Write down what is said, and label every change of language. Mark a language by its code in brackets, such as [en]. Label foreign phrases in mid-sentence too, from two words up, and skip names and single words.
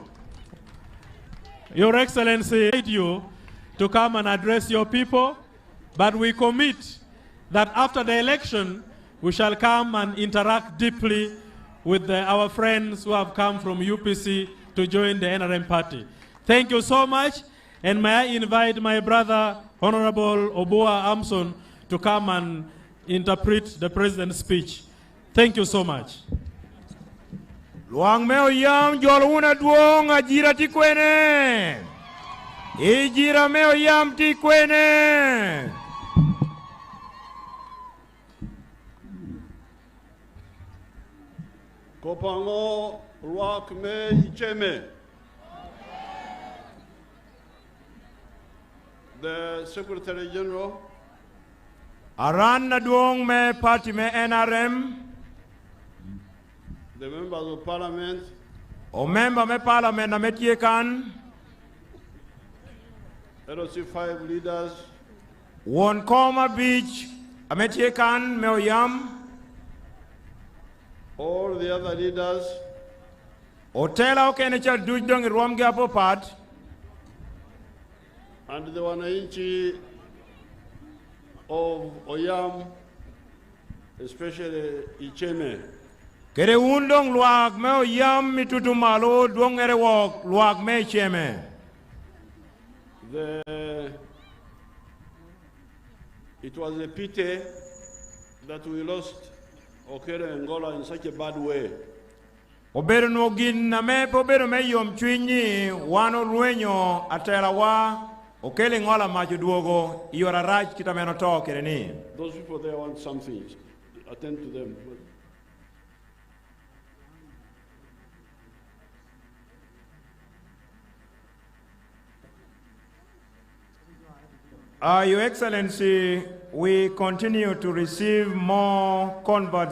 [en] Your Excellency, you to come and address your people, but we commit that after the election, we shall come and interact deeply with our friends who have come from UPC to join the NRM party. Thank you so much, and may I invite my brother, Honorable Oboa Amson, to come and interpret the President's speech. Thank you so much. [laj] Luang meo yam joluna duong ajira tikwene. Ijira meo yam tikwene. Kopango luak me icheme. [en] The Secretary General. [laj] Aran na duong me party me NRM. [en] The members of Parliament. [laj] O member me Parliament na metiekan. [en] LOC 5 leaders. [laj] Won Koma Beach ametiekan me oyam. [en] All the other leaders. [laj] Otela okenecha dujdong irwamge apo pat. [en] And the wananchi of Oyam, especially Icheme. [laj] Kere undong luak me Oyam mitutu malo duong ere wok luak me Icheme. [en] It was a pity that we lost Okere Angola in such a bad way. [laj] Obero no gin na me obero me yom chwinyi wano luenyo atela wa okele ngola macho duogo iora raj kitameno to kereni. [en] Those people there want something. Attend to them. Your Excellency, we continue to receive more converts.